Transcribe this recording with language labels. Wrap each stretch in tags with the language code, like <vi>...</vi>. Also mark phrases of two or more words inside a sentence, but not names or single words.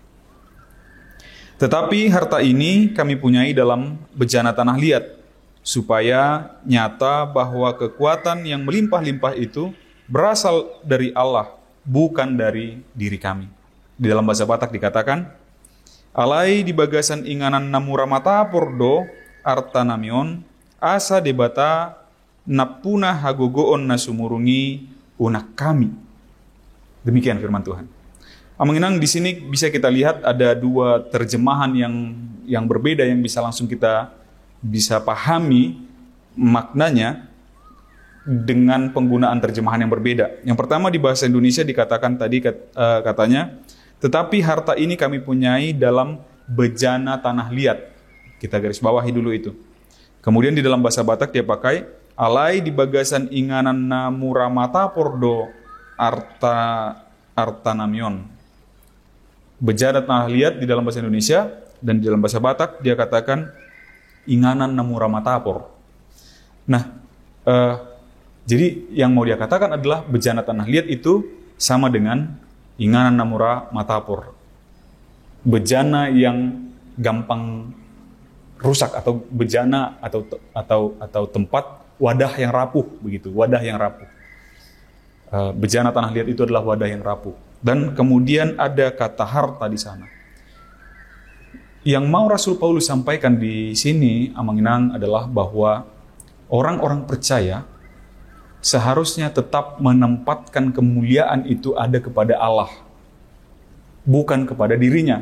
<id>Tetapi harta ini kami punyai dalam bejana tanah liat, supaya nyata bahwa kekuatan yang melimpah-limpah itu berasal dari Allah, bukan dari diri kami. Di dalam bahasa Batak dikatakan,</id> <bbc>alai di bagasan inganan namura mata pordo artanamion, asa debata napuna hagogoon nasumurungi unak kami.</bbc> <id>Demikian firman Tuhan. Amanginang di sini bisa kita lihat ada dua terjemahan yang berbeda yang bisa langsung kita bisa pahami maknanya dengan penggunaan terjemahan yang berbeda. Yang pertama di bahasa Indonesia dikatakan tadi katanya, tetapi harta ini kami punyai dalam bejana tanah liat. Kita garis bawahi dulu itu. Kemudian di dalam bahasa Batak dia pakai</id> <bbc>alai di bagasan inganan namura mata pordo artanamion.</bbc> <id>Bejana tanah liat di dalam bahasa Indonesia dan di dalam bahasa Batak dia katakan</id> <bbc>inganan namura matapor.</bbc> <id>Nah, jadi yang mau dia katakan adalah bejana tanah liat itu sama dengan</id> <bbc>inganan namura matapor.</bbc> <id>Bejana yang gampang rusak atau bejana atau tempat wadah yang rapuh begitu, wadah yang rapuh. Bejana tanah liat itu adalah wadah yang rapuh. Dan kemudian ada kata harta di sana. Yang mau Rasul Paulus sampaikan di sini, Amanginang, adalah bahwa orang-orang percaya seharusnya tetap menempatkan kemuliaan itu ada kepada Allah, bukan kepada dirinya.</id>